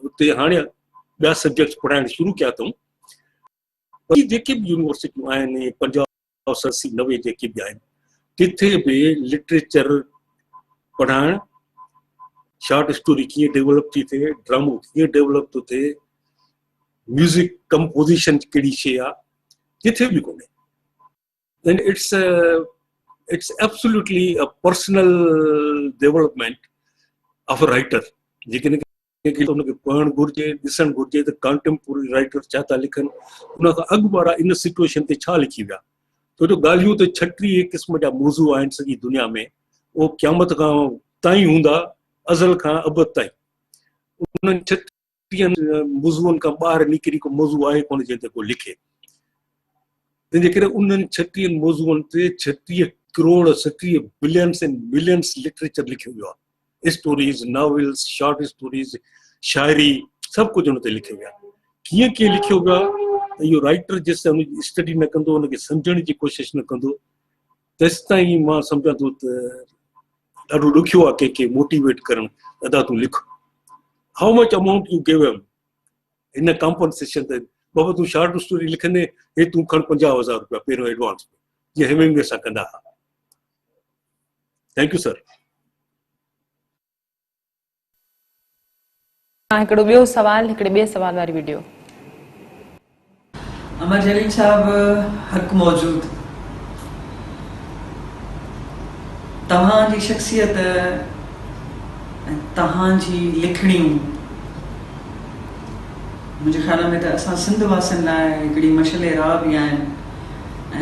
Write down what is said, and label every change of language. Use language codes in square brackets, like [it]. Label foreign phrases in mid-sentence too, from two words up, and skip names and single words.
[sd] उते हाणे ॿिया सब्जेक्ट्स पढ़ाइणु शुरू कया अथऊं। जेके बि यूनिवर्सिटियूं आहिनि, 50, 80, 90 जेके बि आहिनि, किथे बि लिटरेचर पढ़ाइणु, [en] short story [sd] कीअं डेवलप थी थिए, ड्रामो कीअं डेवलप थो थिए, [en] music composition [sd] कहिड़ी शइ आहे, किथे बि कोन्हे। [en] And it's absolutely a personal development of a writer. [sd] जेकॾहिं उनखे पढ़णु घुरिजे, ॾिसणु घुरिजे त [en] contemporary writer [sd] छा था लिखनि, उन खां अॻु वारा इन सिचुएशन ते छा लिखी विया। छो जो ॻाल्हियूं त 36 क़िस्म जा मौज़ू आहिनि सॼी दुनिया में, उहो क़यामत खां ताईं हूंदा, अज़ल खां अबद ताईं। उन्हनि 36 मौज़ूअनि खां ॿाहिरि निकिरी को मौज़ू आहे कोन जंहिं ते को लिखे। तंहिंजे करे उन्हनि 36 मौज़ूअनि ते 36 करोड़ 36 [en] billions and millions [sd] लिटरेचर लिखियो वियो आहे। स्टोरीज़, नॉवेल्स, [en] short stories, [sd] शाइरी, सभु कुझु हुन ते लिखियो वियो आहे। कीअं कीअं लिखियो वियो आहे त इहो राइटर जेसिताईं हुनजी स्टडी न कंदो, हुनखे सम्झण जी कोशिशि न कंदो, तेसिताईं मां सम्झां थो त ॾाढो ॾुखियो आहे कंहिंखे मोटिवेट करणु, दादा तूं लिख। [en] how much amount you give him in compensation [sd] ते, बाबा तूं [en] short story [sd] लिखंदे, हे तूं खण 50,000 रुपया पहिरियों एडवांस में, जीअं हेमिंगवे सां कंदा हुआ। [en] thank you sir. [sd] हिकिड़ो ॿियो सवाल, हिकिड़े ॿिए सवाल वारी वीडियो। अमर जलील साहब हक़ मौजूद, तव्हांजी शख्सियत, तव्हांजी लिखणियूं मुंहिंजे ख़्याल में त असां सिंध वासियुनि लाइ हिकिड़ी मशले राह बि आहिनि।